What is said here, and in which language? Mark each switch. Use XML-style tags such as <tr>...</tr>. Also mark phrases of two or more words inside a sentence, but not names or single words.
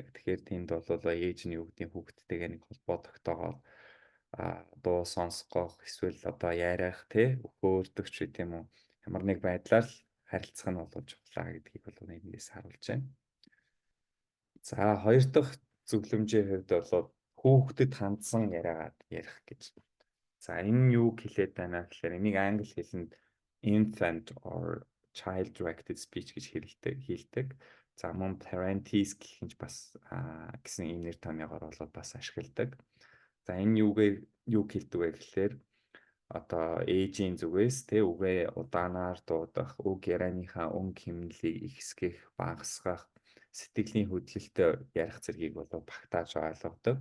<mn>Тэгэхээр тэнд бол ээж нь юу гэдгийг хүүхдтэйгээ нэг холбоо тогтоогоод дуу сонсгох эсвэл одоо яриах өгөөрдөг ч гэдэм үү ямар нэг байдлаар л харилцах нь бол чухлаа гэдгийг бол эндээс харуулж байна. За хоёр дахь зөвлөмжийн хувьд бол хүүхдэд хандсан яриагаад ярих гэж. За энэ юу хэлээд байна гэхээр энийг англи хэлэнд</mn> <en>infant or child directed speech</en> <mn>гэж хэлдэг. За мөн parenthesis гэх нь бас гэсэн ийм нэр томьёогоор бол бас ашигладаг. За энэ юу хэлдэг вэ гэхээр одоо ээжийн зүгээс үгээ удаанаар дуудах, үг ярианыхаа өнгө хэмнэлийг ихсгэх, багасгах, сэтгэлийн хөдлөлтөй ярих зэргийг бол багтааж ойлгодог.</mn>